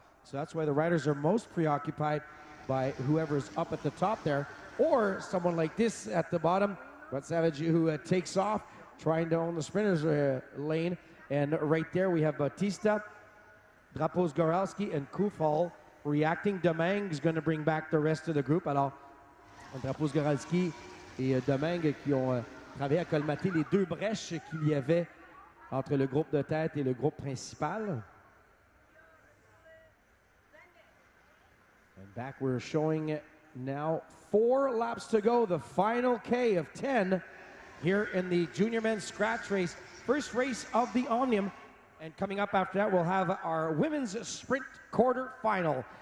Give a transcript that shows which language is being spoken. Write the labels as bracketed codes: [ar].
[en] So that's why the riders are most preoccupied by whoever's up at the top there, or someone like this at the bottom, Savage, who takes off, trying to own the sprinters lane. And right there we have Batista, Drapos Goralski, and Koufhal reacting. Domingue is going to bring back the rest of the group. [fr] Alors, Drapos Goralski et Domingue qui ont travaillé à colmater les 2 brèches qu'il y avait entre le groupe de tête et le groupe principal. [en] And back we're showing now 4 laps to go, the final K of 10 here in the junior men's scratch race. First race of the Omnium. And coming up after that, we'll have our women's sprint quarter final.